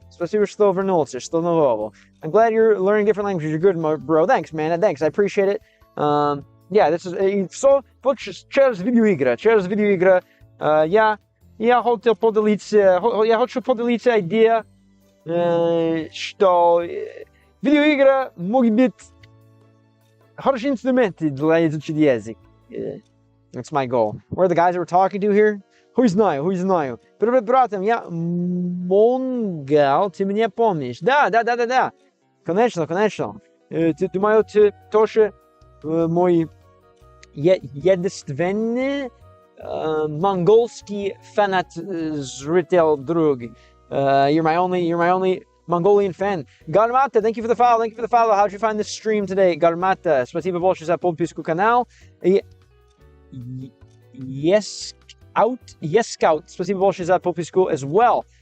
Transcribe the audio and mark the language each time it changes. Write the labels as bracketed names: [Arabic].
[Russian] Спасибо, что вернулся, что нового. [English] I'm glad you're learning different languages. You're good, bro. Thanks, man. Thanks. I appreciate it. Yeah, this is [Russian] все через видеоигры. Я хочу поделиться идеей, что видеоигры могут быть хорошие инструменты для изучения языка. [English] That's my goal. Where are the guys that we're talking to here? [Russian] Хуй знаю. Привет, братьям, я Монгол, ты меня помнишь? Да. Конечно. Думаю, ты тоже мой единственный монгольский фанат зритель друг. [English] You're my only Mongolian fan. Garmata, thank you for the follow. How'd you find this stream today? [Russian] Garmata, спасибо большое за подписку канал. Yes Scout, спасибо большое за подписку [English] as well.